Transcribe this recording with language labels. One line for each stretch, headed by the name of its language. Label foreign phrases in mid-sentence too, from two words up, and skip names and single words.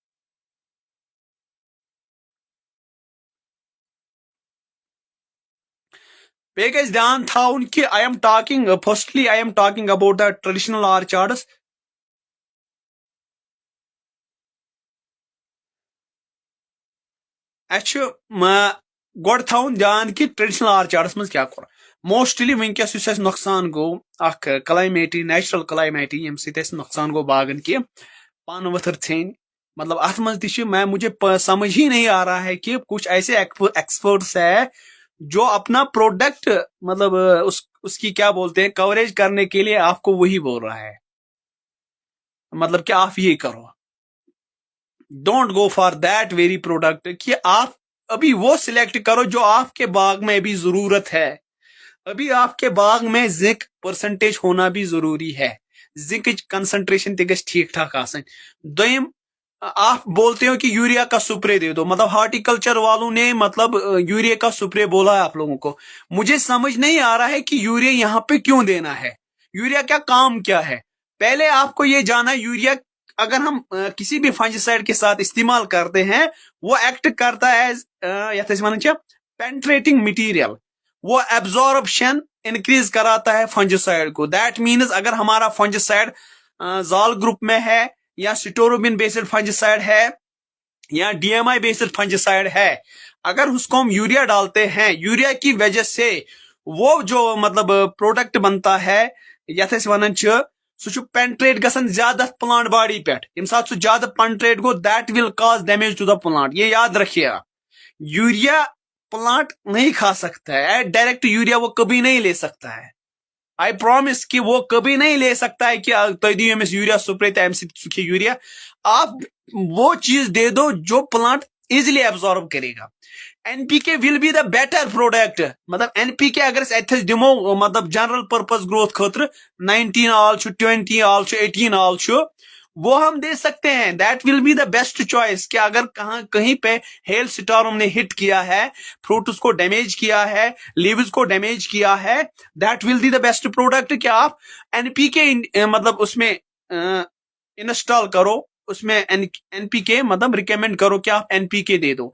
Kashmiri: بیٚیہِ گژھِ دھیان تھاوُن کہِ
English: I'm talking firstly I'm talking about the traditional orchards
Kashmiri: اَسہِ چھُ گۄڈٕ تھاوُن دھیان کہِ
English: traditional orchards
Kashmiri: منٛز کیاہ کوٚر موسٹلی وٕنکیٚس یُس اَسہِ نۄقصان گوٚو اکھ کلایمیٹی نیچرل کلایمیٹی ییٚمہِ سۭتۍ اَسہِ نۄقصان گوٚو باغن کہِ پن ؤتھٕر ژھیٚنۍ مطلب اتھ منٛز تہِ چھِ
Urdu: مجھے سمجھ ہی نہیں آ رہا ہے کہ کچھ ایسے ایکسپرٹس ہے جو اپنا پروڈکٹ مطلب اس کی کیا بولتے ہیں کوریج کرنے کے لیے آپ کو وہی بول رہا ہے مطلب کہ آپ یہ کرو
English: don't go for that very product
Urdu: کہ آپ ابھی وہ سلیکٹ کرو جو آپ کے باغ میں ابھی ضرورت ہے ابھی آپ کے باغ میں
English: zinc percentage
Urdu: ہونا بھی ضروری ہے
English: zinc concentration
Kashmiri: تہِ گژھِ ٹھیک ٹھاک آسن دوٚیِم
Urdu: آپ بولتے ہو کہ یوریا کا سپرے دے دو مطلب ہارٹیکلچر والوں نے مطلب یوریا کا سپرے بولا ہے آپ لوگوں کو مجھے سمجھ نہیں آ رہا ہے کہ یوریا یہاں پہ کیوں دینا ہے یوریا کا کام کیا ہے پہلے آپ کو یہ جانا یوریا اگر ہم کسی بھی فنجیسائڈ کے ساتھ استعمال کرتے ہیں وہ ایکٹ کرتا ہے ایز
Kashmiri: یتھ أسۍ ونان چھِ
Urdu: پینٹریٹنگ مٹیریل وہ ایبزاربشن انکریز کراتا ہے فنجیسائڈ کو
English: that means
Urdu: اگر ہمارا فنجیسائڈ
English: zole group
Urdu: میں ہے یا
English: strobin based
Urdu: فنجیسائڈ ہے یا
English: DMI based
Urdu: فنجیسائڈ ہے اگر اس کو ہم یوریا ڈالتے ہیں یوریا کی وجہ سے وہ جو مطلب پروڈکٹ بنتا ہے
Kashmiri: یتھ أسۍ ونان چھِ سُہ چھُ پینٹریٹ گژھان زیادہ پلانٹ باڈی پٮ۪ٹھ ییٚمہِ ساتہٕ سُہ زیادہ پینٹریٹ گوٚو
English: that will cause damage to the plant
Urdu: یہ یاد رکھیے آپ یوریا پلانٹ نہیں کھا سکتا ہے ڈائریکٹ یوریا وہ کبھی نہیں لے سکتا ہے
English: I promise
Urdu: کہ وہ کبھی نہیں لے سکتا ہے کہ
Kashmiri: تُہۍ دِیِو أمِس یوریا سپرے تہٕ اَمہِ سۭتۍ سُہ کھیٚیہِ یوریا
Urdu: آپ وہ چیز دے دو جو پلانٹ
English: easily absorb
Urdu: करेगा।
English: NPK will be the better product,
Urdu: مطلب این پی کے اگر
Kashmiri: اتھ دِمو
Urdu: मतलब
English: general purpose growth
Urdu: खतर 19 आल 20 आल 18 आल وہ ہم دے سکتے ہیں.
English: that will be the best choice
Urdu: کہ اگر کہیں پہ
English: hail storm
Urdu: نے ہٹ کیا ہے فروٹس کو ڈیمیج کیا ہے لیوز کو ڈیمیج کیا ہے, लीव्स को डैमेज किया है,
English: that will be the best product
Urdu: کہ آپ این پی کے مطلب اس میں انسٹال کرو اس میں این پی کے مطلب ریکمینڈ کرو کہ آپ این پی کے دے دو.